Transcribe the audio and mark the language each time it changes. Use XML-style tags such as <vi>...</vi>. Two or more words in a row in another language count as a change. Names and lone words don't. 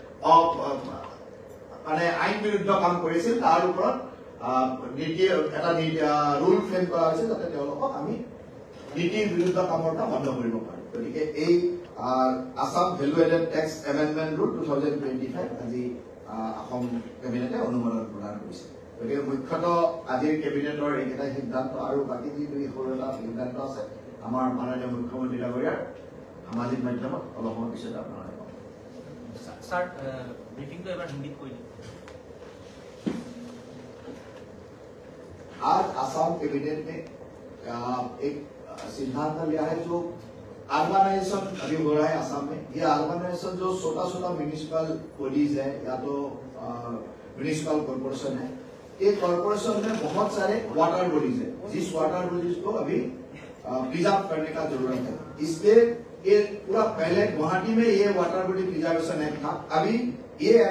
<as>মানে আইন বিৰুদ্ধ কাম কৰিছিল তাৰ ওপৰত নীতি এটা</as> <en>rule frame</en> <as>কৰা হৈছে যাতে তেওঁলোকক আমি নীতিৰ বিৰুদ্ধ কামৰ পৰা বন্ধ কৰিব পাৰোঁ গতিকে এই আসাম ভ্যালু এডেড ট্যাক্স এমেন্ডমেন্ট ৰুল 2025 আজি অসম কেবিনেটে অনুমোদন প্ৰদান কৰিছে গতিকে মুখ্যতঃ আজিৰ কেবিনেটৰ এইকেইটা সিদ্ধান্ত আৰু বাকী যি দুই সৰু এটা সিদ্ধান্ত আছে আমাৰ মাননীয় মুখ্যমন্ত্ৰী ডাঙৰীয়াৰ সামাজিক মাধ্যমত অলপ সময় পিছতে আপোনালোকে</as> <hi>सर ब्रीफिंग तो एक बार हिंदी कोई नहीं आज आसाम कैबिनेट ने एक सिद्धांत लिया है जो अर्बनाइजेशन अभी हो रहा है आसाम में ये अर्बनाइजेशन जो छोटा</hi> <en>municipal bodies</en> <hi>है या तो</hi> <en>municipal corporation</en> <hi>है ये कॉर्पोरेशन में बहुत सारे</hi> <en>water bodies</en> <hi>है जिस</hi> <en>water bodies</en> <hi>को अभी प्रिजर्व करने का जरूरत है इसलिए ये पूरा पहले गुवाहाटी में ये</hi> <en>water body preservation act</en> <hi>था अभी ये एक्ट</hi>